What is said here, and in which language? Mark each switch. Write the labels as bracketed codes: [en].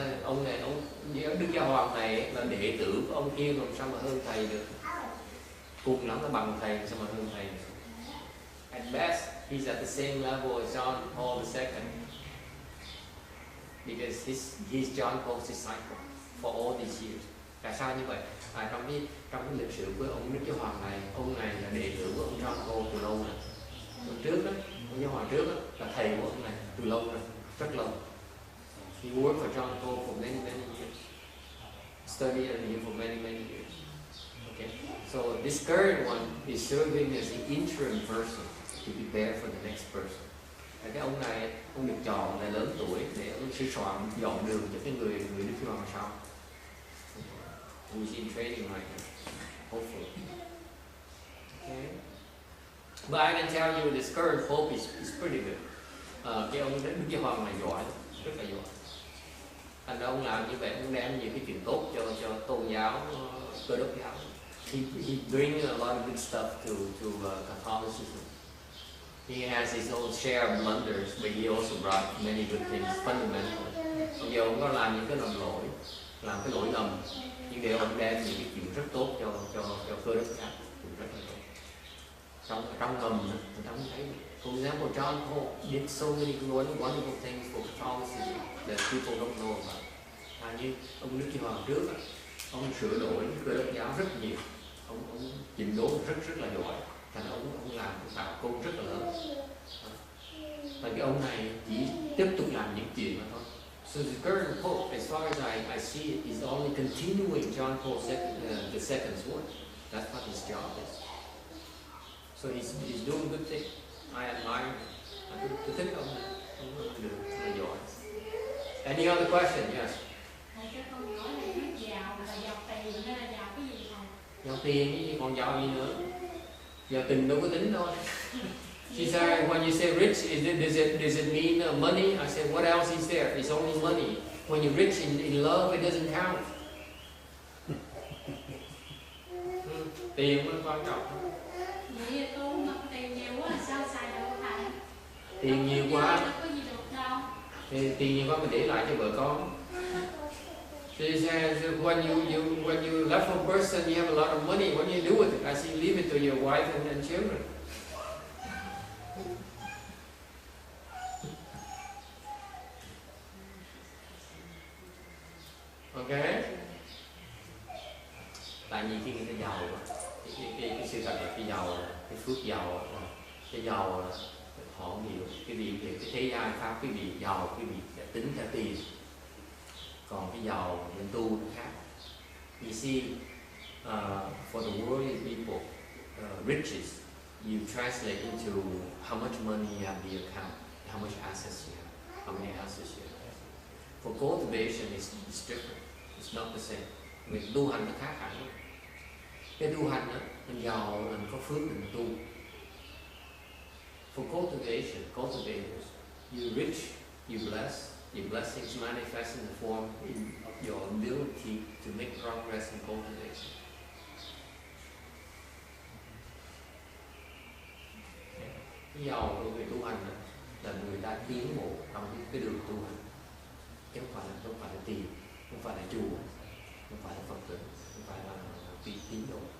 [vi] Ông đức giáo hoàng này là đệ tử của ông kia, làm sao mà hơn thầy được? Cùng lắm là bằng thầy, sao mà hơn thầy được? [en] At best, he's at the same level as John Paul II, because he's John Paul's disciple for all these years. [vi] Tại sao như vậy? Trong cái lịch sử của ông đức giáo hoàng này, ông này là đệ tử của ông John Paul từ lâu rồi. Ông trước đó, ông giáo hoàng trước đó, là thầy của ông này từ lâu rồi, rất lâu. [en] He worked for John Paul for many years. Studied under him for many years. Okay, so this current one is serving as the interim person to be there for the next person. [vi] Cái ông này, ông được chọn là lớn tuổi để ông sẽ soạn dọn đường cho cái người đức giáo hoàng sau. [en] Who's in training right now, hopefully. Okay. But I can tell you this current pope is pretty good. [vi] Cái ông đức giáo hoàng này giỏi, rất là giỏi. Thành ra ông làm như vậy, ông đem nhiều cái chuyện tốt cho tôn giáo, cơ đốc giáo. [en] He brings a lot of good stuff to Catholicism. He has his own share of blunders, but he also brought many good things fundamentally. [vi] Bây giờ ông có làm những cái làm cái lỗi lầm, nhưng để ông đem những cái chuyện rất tốt cho cơ đốc giáo, rất là tốt. Trong ngầm người ta không thấy. [en] For example, John Paul did so many wonderful things for Catholicism that people don't know about. [vi] Như ông đức giáo hoàng trước, ông sửa đổi cơ đốc giáo rất nhiều, ông chỉnh đốn rất là giỏi, thành ông làm tạo công rất là lớn. Và cái ông này chỉ tiếp tục làm những chuyện mà thôi. [en] So the current pope, as far as I see it, is only continuing John Paul the second's work. That's what his job is. So he's doing good things. I admire him. [vi] Tôi thích ông này, ông được rất là giỏi. [en] Any other question? Yes. [vi] Con hỏi này, nó giàu là giàu tiền hay là giàu cái gì không? Giàu tiền chứ còn giàu gì nữa? Giàu tình đâu có tính đâu. [en] She said, when you say rich, does it mean money? I said, what else is there? It's only money. When you're rich in love, it doesn't count. [vi] Tiền mới quan trọng. Vậy tôi mà tiền nhiều quá sao xài được thầy? Tiền nhiều quá. Có gì được đâu. Thì tiền nhiều quá mình để lại cho vợ con. [en] She says, when you love a person, you have a lot of money. What do you do with it? I say, leave it to your wife and children. Okay. [vi] Tại vì khi người ta giàu, cái sự thật là cái giàu, cái phước giàu Cái giàu là họ hiểu cái vị về cái thế gian pháp, cái vị giàu, cái vị tính theo tiền. Còn cái giàu mình tu nó khác. [en] You see, for the worldly people, riches you translate into how much money you have in the account, how much assets you have, how many assets you have. For cultivation, it's different. It's not the same. [vi] Việc tu hành nó khác hẳn. Cái tu hành đó, mình giàu, mình có phước mình tu. [en] For cultivators, you rich, you bless. Your blessings manifest in the form of your ability to make progress in cultivation. [vi] Cái giàu của người tu hành là người ta tiến bộ trong cái đường tu hành, chứ không phải là tiền, không phải là chùa, không phải là Phật tử, không phải là tín đồ.